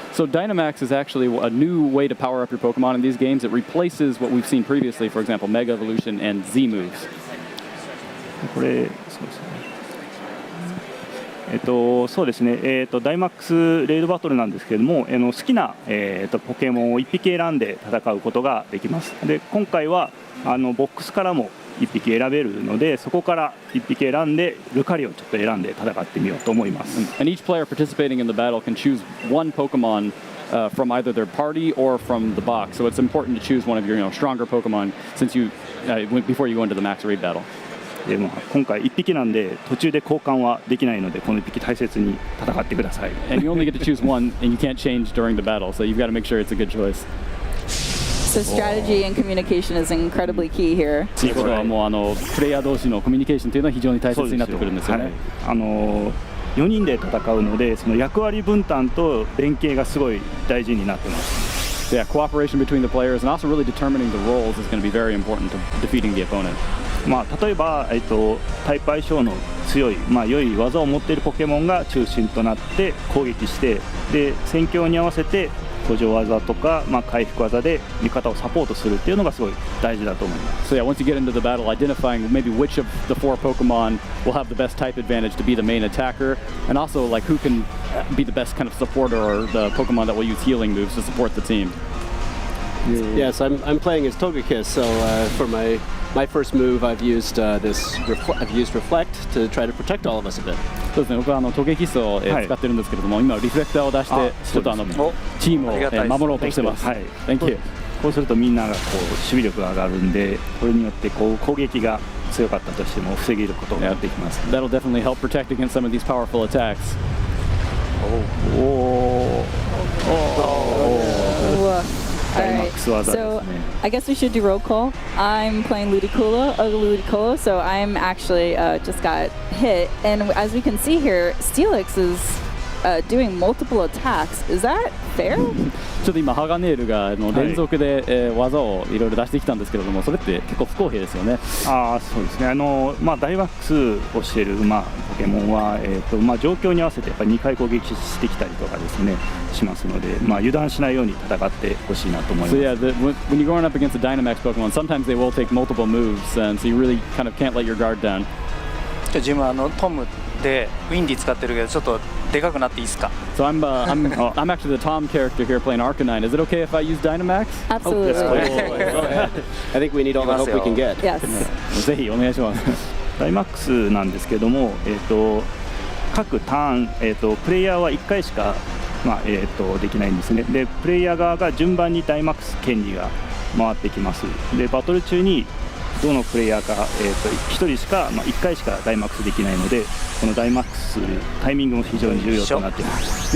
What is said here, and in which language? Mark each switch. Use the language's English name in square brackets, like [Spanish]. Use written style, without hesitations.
[English] So Dynamax is actually a new way to power up your Pokemon in these games. It replaces what we've seen previously, for example, Mega Evolution and Z moves. [Japanese] これそうですね。そうですね、ダイマックスレイドバトルなんですけれども、好きな、ポケモンを1匹選んで戦うことができます。で今回はボックスからも1匹選べるので、そこから1匹選んでルカリをちょっと選んで戦ってみようと思います。 [English] And each player participating in the battle can choose one Pokemon from either their party or from the box. So it's important to choose one of your stronger Pokemon since you before you go into the max raid battle. [Japanese] で今回1匹なんで途中で交換はできないので、この1匹大切に戦ってください。 [English] And you only get to choose one, and you can't change during the battle, so you've got to make sure it's a good choice. So strategy and communication is incredibly key here. [Japanese] ということはもうプレイヤー同士のコミュニケーションというのは非常に大切になってくるんですよね。 4人で戦うので、その役割分担と連携がすごい大事になってます。 [English] Yeah, cooperation between the players and also really determining the roles is going to be very important to defeating the opponent. [Japanese] 例えば、タイプ相性の強い、良い技を持っているポケモンが中心となって攻撃して、で戦況に合わせて補助技とか、回復技で味方をサポートするっていうのがすごい大事だと思います。 [English] So yeah, once you get into the battle, identifying maybe which of the 4 Pokemon will have the best type advantage to be the main attacker, and also like who can be the best kind of supporter or the Pokemon that will use healing moves to support the team. Yes, I'm playing as Togekiss, so for my first move, I've used Reflect to try to protect all of us a bit. [Japanese] そうですね、僕はトゲキスを使ってるんですけれども、今リフレクターを出してちょっとチームを守ろうとしてます。 [English] Thank you. [Japanese] こうするとみんなが守備力が上がるんで、これによって攻撃が強かったとしても防げることができます。 [English] That'll definitely help protect against some of these powerful attacks. All right, so I guess we should do roll call. I'm playing Ludicolo, so I'm actually just got hit. And as we can see here, Steelix is doing multiple attacks. Is that fair? [Japanese] ちょっと今ハガネールが連続で技をいろいろ出してきたんですけれども、それって結構不公平ですよね。そうですね。ダイマックスをしているポケモンは状況に合わせてやっぱり2回攻撃してきたりとかですねしますので、油断しないように戦ってほしいなと思います。 [English] So yeah, when you're going up against a Dynamax Pokemon, sometimes they will take multiple moves, and so you really kind of can't let your guard down. [Japanese] 自分トムでウィンディ使ってるけどちょっとでかくなっていいですか？ [English] So I'm actually the Tom character here playing Arcanine. Is it okay if I use Dynamax? Absolutely. I think we need all the help we can get. Yes. [Japanese] ぜひお願いします。ダイマックスなんですけども、各ターン、プレイヤーは1回しかできないんですね。でプレイヤー側が順番にダイマックス権利が回ってきます。でバトル中にどのプレイヤーか、1人しか、1回しかダイマックスできないので、このダイマックスタイミングも非常に重要となっています。